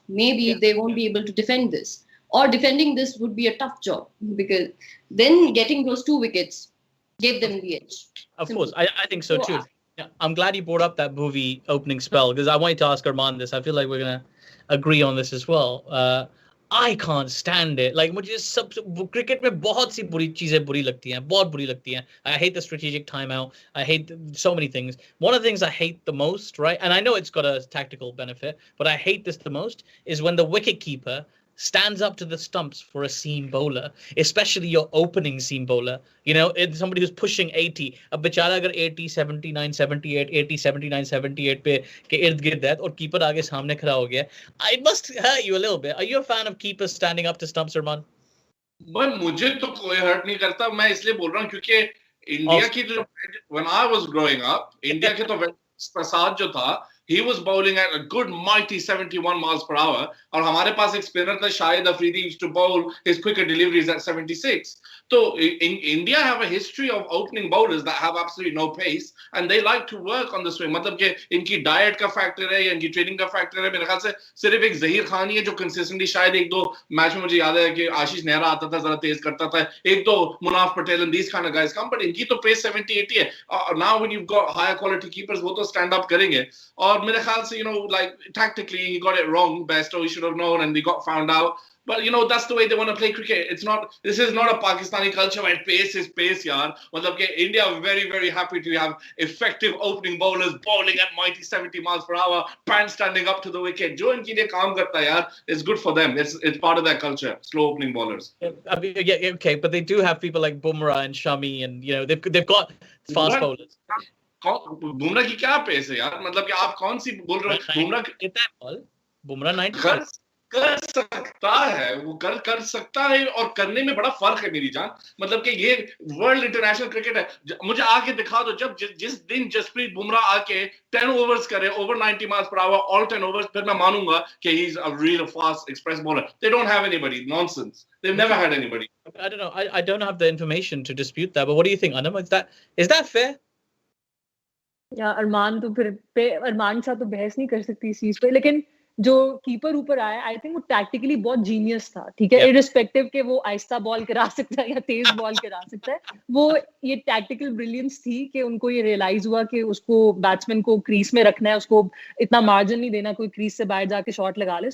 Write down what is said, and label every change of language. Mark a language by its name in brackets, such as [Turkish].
[English] Maybe they won't be able to defend this, or defending this would be a tough job, because then getting those 2 wickets gave them the edge. Of Simple. course, I think so too. Yeah, I'm glad you brought up that movie opening spell because I wanted to ask Arman this. I feel like we're gonna agree on this as well. I can't stand it. [Hindi] Like मुझे सब cricket में बहुत सी बुरी चीजें बुरी लगती हैं, बहुत बुरी लगती हैं. [English] I hate the strategic timeout. I hate so many things. One of the things I hate the most, right? And I know it's got a tactical benefit, but I hate this the most is when the wicket keeper stands up to the stumps for a seam bowler, especially your opening seam bowler. You know, it's somebody who's pushing 80. A [Hindi] बेचारा अगर 80, 79, 78, 80, 79, 78 पे के इर्द गिर्द है और keeper आगे सामने खड़ा हो गया, [English] it must hurt you a little bit. Are you a fan of keepers standing up to stumps, Arman? [Hindi] But मुझे तो कोई हर्ट नहीं करता. मैं इसलिए बोल रहा हूँ क्योंकि इंडिया की जो [English] when I was growing up, [Hindi] India के तो प्रसाद जो था, [English] he was bowling at a good mighty 71 miles per hour. [Hindi] और हमारे पास एक स्पिनर था Shahid Afridi [English] used to bowl his quicker deliveries at 76. So in India have a history of opening bowlers that have absolutely no pace and they like to work on the swing. [Hindi] मतलब कि इनकी diet का factor है या इनकी training का factor है. मेरे ख्याल से सिर्फ एक जहीर खान ही है जो कंसिस्टेंटली शायद एक दो मैच में मुझे याद है कि आशीष नेहरा आता था, जरा तेज करता था, एक दो Munaf Patel [English] and these kind of guys come, [Hindi] but इनकी तो पेस 70 80 है. [English] Now when you've got higher quality keepers [Hindi] वो तो stand up करेंगे. और मेरे ख्याल से, [English] you know, like tactically he got it wrong. Bairstow he should have known and he got found out. But you know, that's the way they want to play cricket. It's not, this is not a Pakistani culture where pace is pace, yaar. Matlab ke India are very, very happy to have effective opening bowlers bowling at mighty 70 miles per hour, pants standing up to the wicket. [Hindi] Jo inki liye kaam karta hai, [English] yaar, it's good for them. It's part of their culture, slow opening bowlers. Yeah, okay, but they do have people like Bumrah and Shami and, you know, they've got fast bowlers. [Hindi] Bumrah की क्या pace है यार? मतलब कि आप कौन सी बोल रहे हो? बुमराह कितना है बॉल? बुमराह 90 कर सकता है, वो कर सकता है और करने में बड़ा फर्क है मेरी जान. मतलब कि ये वर्ल्ड इंटरनेशनल क्रिकेट है. मुझे आके दिखा दो जब जिस दिन जसप्रीत बुमराह आके 10 ओवर्स करे [English] over 90 miles per hour all 10 overs, [Hindi] फिर मैं मानूंगा कि [English] He is a real fast express bowler. They don't have anybody. Nonsense. They've never had anybody. I don't know. I don't have the information to dispute that, but what do you think, Anam? Is that fair? [Hindi] या अरमान तो फिर अरमान के साथ तो बहस नहीं कर सकती इस चीज पे, लेकिन जो कीपर ऊपर आया आई थिंक वो टैक्टिकली बहुत जीनियस था. ठीक है, इररिस्पेक्टिव के वो आहिस्ता बॉल करा सकता है या तेज बॉल करा सकता है, वो ये टैक्टिकल ब्रिलियंस थी कि उनको ये रियलाइज हुआ कि उसको बैट्समैन को क्रीज में रखना है, उसको इतना मार्जिन नहीं देना कोई क्रीज से बाहर जाके शॉट लगा ले.